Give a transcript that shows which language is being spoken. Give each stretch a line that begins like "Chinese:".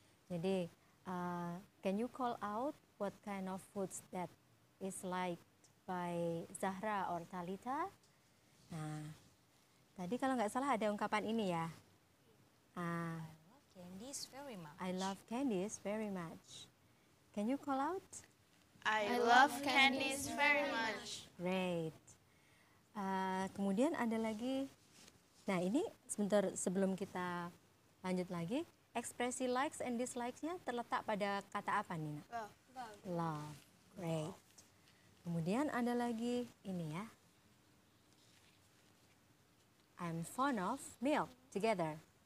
English: Jadi, can you call out what kind of foods that is liked by Zahra or Talita?
Indonesian: Nah, tadi kalau nggak salah ada ungkapan ini ya.
English: Candies very much. I love candies very much. Can you call out? I love candies very much.
Indonesian: Great. Kemudian ada lagi. Nah ini sebentar sebelum kita lanjut lagi, ekspresi likes and dislikes-nya terletak pada kata apa Nina? Love. Great. Kemudian ada lagi ini ya.
English: I'm fond of milk together.